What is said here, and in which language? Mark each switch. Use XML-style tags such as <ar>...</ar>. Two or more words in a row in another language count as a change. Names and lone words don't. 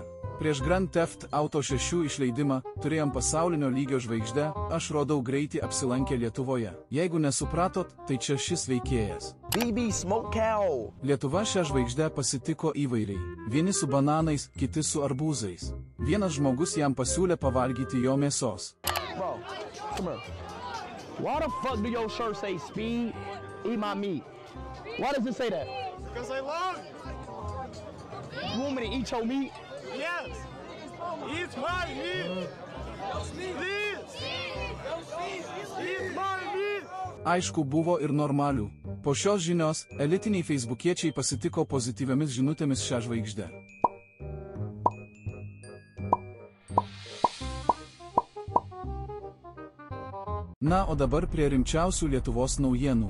<lt>Prieš Grand Theft Auto 6 išleidimą turėjom pasaulinio lygio žvaigždę, aš rodau greitį apsilankę Lietuvoje. Jeigu nesupratot, tai čia šis veikėjas. BB Smoke Cow. Lietuva šią žvaigždę pasitiko įvairiai. Vieni su bananais, kiti su arbūzais. Vienas žmogus jam pasiūlė pavalgyti jo mėsos.</lt> <en>Bro, come here. Why the fuck do your shirt say speed, eat my meat? Why does it say that? Because I love you. You want me to eat your meat? Yes. Eat my meat. Please. Eat my meat.</en> <lt>Aišku, buvo ir normalių. Po šios žinios, elitiniai feisbukiečiai pasitiko pozityviamis žinutėmis šią žvaigždę. Na, o dabar prie rimčiausių Lietuvos naujienų.</lt>